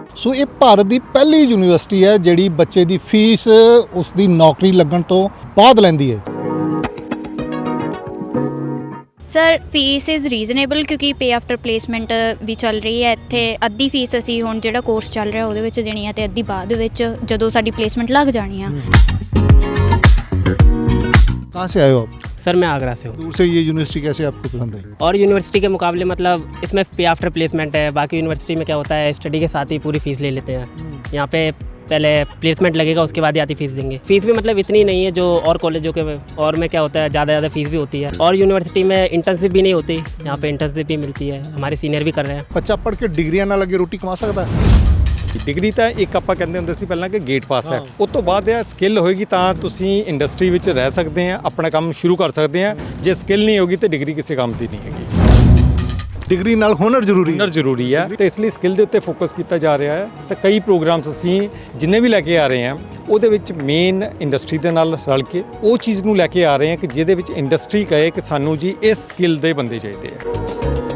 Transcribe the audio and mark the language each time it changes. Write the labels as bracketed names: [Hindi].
[Punjabi] ਸੋ ਇਹ ਭਾਰਤ ਦੀ ਪਹਿਲੀ ਯੂਨੀਵਰਸਿਟੀ ਹੈ ਜਿਹੜੀ ਬੱਚੇ ਦੀ ਫੀਸ ਉਸ ਦੀ ਨੌਕਰੀ ਲੱਗਣ ਤੋਂ ਬਾਅਦ ਲੈਂਦੀ ਹੈ। [English] sir fees is reasonable [Punjabi] ਕਿਉਂਕਿ ਪੇ ਆਫਟਰ ਪਲੇਸਮੈਂਟ ਵੀ ਚੱਲ ਰਹੀ ਹੈ ਇੱਥੇ। ਅੱਧੀ ਫੀਸ ਅਸੀਂ ਹੁਣ ਜਿਹੜਾ ਕੋਰਸ ਚੱਲ ਰਿਹਾ ਉਹਦੇ ਵਿੱਚ ਦੇਣੀ ਹੈ ਤੇ ਅੱਧੀ ਬਾਅਦ ਵਿੱਚ ਜਦੋਂ ਸਾਡੀ ਪਲੇਸਮੈंट ਲੱਗ ਜਾਣੀ ਆ। [Hindi] कहाँ से आए हो आप? सर मैं आगरा से हूँ। दूर से ये यूनिवर्सिटी कैसे आपको पसंद आई? और यूनिवर्सिटी के मुकाबले मतलब इसमें पे आफ्टर प्लेसमेंट है। बाकी यूनिवर्सिटी में क्या होता है स्टडी के साथ ही पूरी फ़ीस ले लेते हैं। यहाँ पे पहले प्लेसमेंट लगेगा उसके बाद ही आती फ़ीस देंगे। फ़ीस भी मतलब इतनी नहीं है जो और कॉलेजों के और में क्या होता है ज़्यादा फ़ीस भी होती है। और यूनिवर्सिटी में इंटर्नशिप भी नहीं होती, यहाँ पे इंटर्नशिप भी मिलती है। हमारे सीनियर भी कर रहे हैं। बच्चा पढ़ के डिग्रियां ना लगे रोटी कमा सकता है? [Punjabi] ਡਿਗਰੀ ਤਾਂ ਇੱਕ ਆਪਾਂ ਕਹਿੰਦੇ ਹੁੰਦੇ ਸੀ ਪਹਿਲਾਂ ਕਿ ਗੇਟ ਪਾਸ ਹੈ। ਉਸ ਤੋਂ ਬਾਅਦ ਇਹ ਸਕਿੱਲ ਹੋਏਗੀ ਤਾਂ ਤੁਸੀਂ ਇੰਡਸਟਰੀ ਵਿੱਚ ਰਹਿ ਸਕਦੇ ਆ, ਆਪਣਾ ਕੰਮ ਸ਼ੁਰੂ ਕਰ ਸਕਦੇ ਆ। ਜੇ ਸਕਿੱਲ ਨਹੀਂ ਹੋਗੀ ਤਾਂ ਡਿਗਰੀ ਕਿਸੇ ਕੰਮ ਦੀ ਨਹੀਂ ਹੈਗੀ। ਡਿਗਰੀ ਨਾਲ ਹੁਨਰ ਜ਼ਰੂਰੀ ਹੁਨਰ ਜ਼ਰੂਰੀ ਹੈ ਤੇ ਇਸ ਲਈ ਸਕਿੱਲ ਦੇ ਉੱਤੇ ਫੋਕਸ ਕੀਤਾ ਜਾ ਰਿਹਾ ਹੈ। ਤਾਂ ਕਈ ਪ੍ਰੋਗਰਾਮਸ ਅਸੀਂ ਜਿੰਨੇ ਵੀ ਲੈ ਕੇ ਆ ਰਹੇ ਹਾਂ ਉਹਦੇ ਵਿੱਚ ਮੇਨ ਇੰਡਸਟਰੀ ਦੇ ਨਾਲ ਰਲ ਕੇ ਉਹ ਚੀਜ਼ ਨੂੰ ਲੈ ਕੇ ਆ ਰਹੇ ਹਾਂ ਕਿ ਜਿਹਦੇ ਵਿੱਚ ਇੰਡਸਟਰੀ ਕਹੇ ਕਿ ਸਾਨੂੰ ਜੀ ਇਸ ਸਕਿੱਲ ਦੇ ਬੰਦੇ ਚਾਹੀਦੇ ਆ।